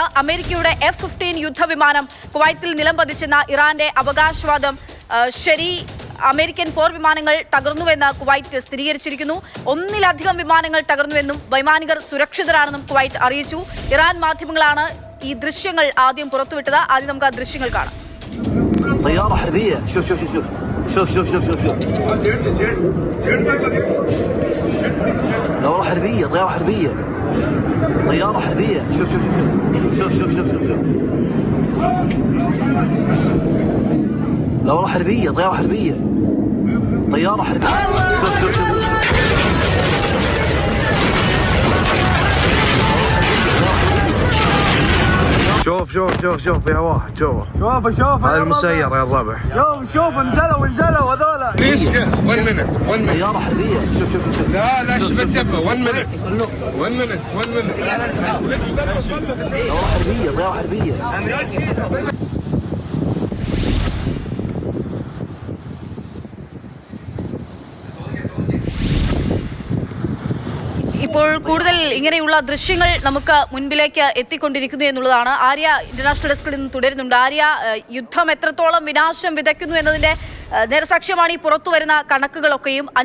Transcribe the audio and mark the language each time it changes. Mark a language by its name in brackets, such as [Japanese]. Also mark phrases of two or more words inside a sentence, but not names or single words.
[Malayalam] അമേരിക്കയുടെ F-15 യുദ്ധവിമാനം കുവൈത്തിൽ നിലംപതിച്ചെന്ന ഇറാന്റെ അവകാശവാദം ശരി. അമേരിക്കൻ പോർ വിമാനങ്ങൾ തകർന്നുവെന്ന് കുവൈറ്റ് സ്ഥിരീകരിച്ചിരിക്കുന്നു. 1-ലധികം വിമാനങ്ങൾ തകർന്നുവെന്നും വൈമാനികർ സുരക്ഷിതരാണെന്നും കുവൈറ്റ് അറിയിച്ചു. ഇറാൻ മാധ്യമങ്ങളാണ് ഈ ദൃശ്യങ്ങൾ ആദ്യം പുറത്തുവിട്ടത്. ആദ്യം നമുക്ക് ആ ദൃശ്യങ്ങൾ കാണാം. [Arabic] طيارة حربية شوف شوف شوف شوف شوف شوف شوف شوف لا والله حربية طيارة حربية طيارة حربية شوف شوف شوف شوف شوف شوف شوف شوف لا والله حربية طيارة حربية طياره حربيه شوف شوف شوف شوف شوف شوف شوف في هواه شوفه شوف هذا المسير يا الربع شوف انزلوا هذولا. [English] Please, yes, 1 minute. [Arabic] طياره حربيه شوف شوف شوف لا شبت دفة 1 minute. 1 minute. طياره حربيه [Malayalam] ഇപ്പോൾ കൂടുതൽ ഇങ്ങനെയുള്ള ദൃശ്യങ്ങൾ നമുക്ക് മുൻപിലേക്ക് എത്തിക്കൊണ്ടിരിക്കുന്നു എന്നുള്ളതാണ്. ആര്യ ഇന്റർനാഷണൽ ഡെസ്കിൽ നിന്ന് തുടരുന്നുണ്ട്. ആര്യ, യുദ്ധം എത്രത്തോളം വിനാശം വിതയ്ക്കുന്നു എന്നതിന്റെ നേർസാക്ഷ്യമാണ് ഈ പുറത്തു വരുന്ന കണക്കുകളൊക്കെയും.